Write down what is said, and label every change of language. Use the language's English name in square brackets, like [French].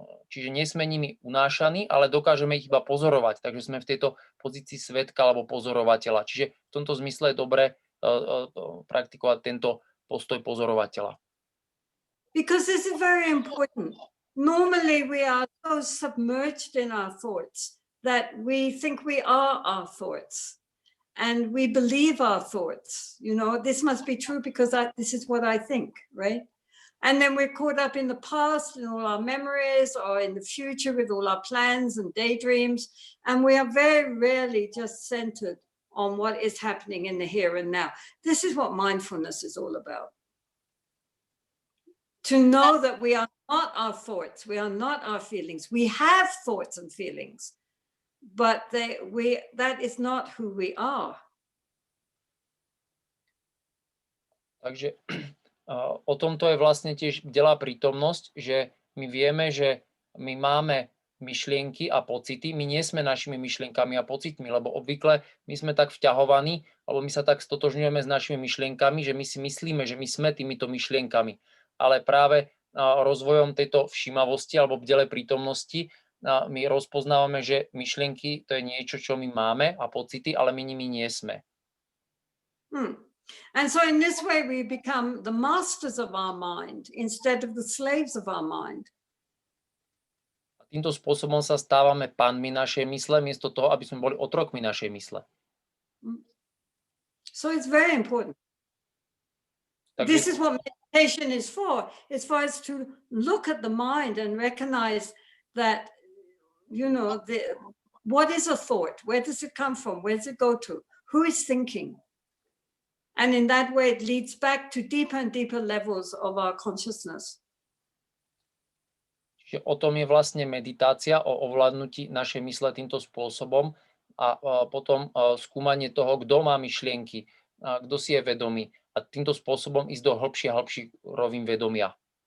[Slovak] Čiže nie sme nimi unášaní, ale dokážeme ich iba pozorovať. Takže sme v tejto pozícii svedka alebo pozorovateľa. Čiže v tomto zmysle je dobré praktikovať tento postoj pozorovateľa. [English] Because this is very important. Normally we are so submerged in our thoughts that we think we are our thoughts and we believe our thoughts. You know, this must be true because this is what I think, right? And then we're caught up in the past and all our memories, or in the future with all our plans and daydreams. And we are very rarely just centered on what is happening in the here and now. This is what mindfulness is all about. To know that we are not our thoughts, we are not our feelings. We have thoughts and feelings, but that is not who we are. [Slovak] Takže o tomto je vlastne tiež bdelá prítomnosť, že my vieme, že my máme myšlienky a pocity, my nie sme našimi myšlienkami a pocitmi, lebo obvykle my sme tak vťahovaní, alebo my sa tak stotožňujeme s našimi myšlienkami, že my si myslíme, že my sme týmito myšlienkami. Ale práve rozvojom tejto všímavosti alebo bdelej prítomnosti my rozpoznávame, že myšlienky to je niečo, čo my máme a pocity, ale my nimi nie sme. [English] And so in this way we become the masters of our mind instead of the slaves of our mind. [Slovak] A týmto spôsobom sa stávame pánmi našej mysle, miesto toho, aby sme boli otrokmi našej mysle. [English] So it's very important. [Slovak] Takže [English] This is what meditation is for. It's for us to look at the mind and recognize that, you know, what is a thought? Where does it come from? Where does it go to? Who is thinking? And in that way, it leads back to deeper and deeper levels of our consciousness. [Slovak] Čiže o tom je vlastne meditácia, o ovládnutí našej mysle týmto spôsobom a potom skúmanie toho, kto má myšlienky, kto si je vedomý a týmto spôsobom ísť do hĺbších rovín vedomia.